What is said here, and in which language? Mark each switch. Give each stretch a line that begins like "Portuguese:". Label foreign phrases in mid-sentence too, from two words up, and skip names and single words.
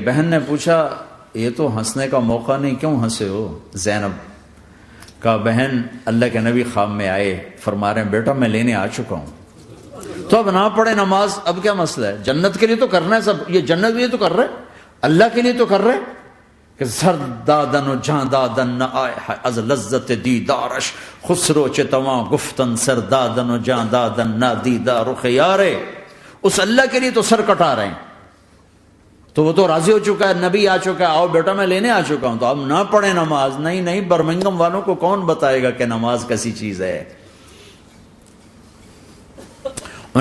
Urdu: بہن نے پوچھا یہ تو ہنسنے کا موقع نہیں، کیوں ہنسے ہو؟ زینب کہا بہن اللہ کے نبی خواب میں آئے، فرما رہے ہیں بیٹا میں لینے آ چکا ہوں. تو اب نہ پڑھے نماز، اب کیا مسئلہ ہے؟ جنت کے لیے تو کرنا ہے سب، یہ جنت کے لیے تو کر رہے، اللہ کے لیے تو کر رہے کہ
Persian: سر دادن و جان دادن نہ آئے از لذت دیدارش خسرو چتواں گفتن سر دادن و جان دادن نہ دیدار رخ یارے.
Urdu: اس اللہ کے لیے تو سر کٹا رہے ہیں. تو وہ تو راضی ہو چکا ہے، نبی آ چکا ہے، آؤ بیٹا میں لینے آ چکا ہوں. تو اب نہ پڑھے نماز. نہیں، برمنگم والوں کو کون بتائے گا کہ نماز کیسی چیز ہے؟